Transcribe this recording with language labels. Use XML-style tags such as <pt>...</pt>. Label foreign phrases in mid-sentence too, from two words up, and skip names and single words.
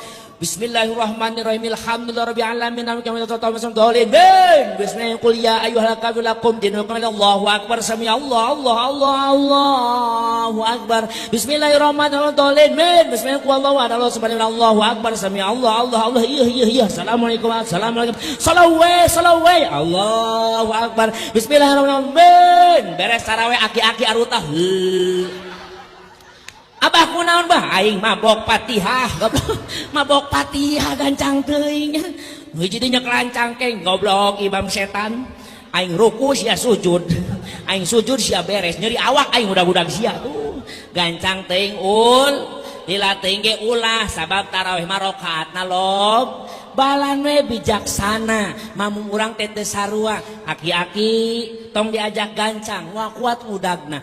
<ar>بسم الله الرحمن الرحيم. الحمد لله رب العالمين. بسم الله الرحمن الرحيم. قل يا أيها الكافرون لكم دينكم. الله أكبر. سمع الله أكبر. بسم الله الرحمن الرحيم. بسم الله الرحمن الرحيم. الله أكبر. سمع الله. Iya. السلام عليكم. Salawe. الله أكبر. بسم الله الرحمن الرحيم.</ar> <su>Beres tarawih aki-aki arutah. Abah kunaon bah aing mabok Fatihah mabok Fatihah gancang teuing hiji dinya kelancang keng goblok imam setan aing ruku sia sujud aing sujud sia beres nyeri awak aing budak-budak sia tuh gancang teuing ul lila teuing ge ulah sabab tarawih mah rakaatna lob balan we bijaksana mamung urang teh teu sarua aki-aki tong diajak gancang wah kuat udagna.</su>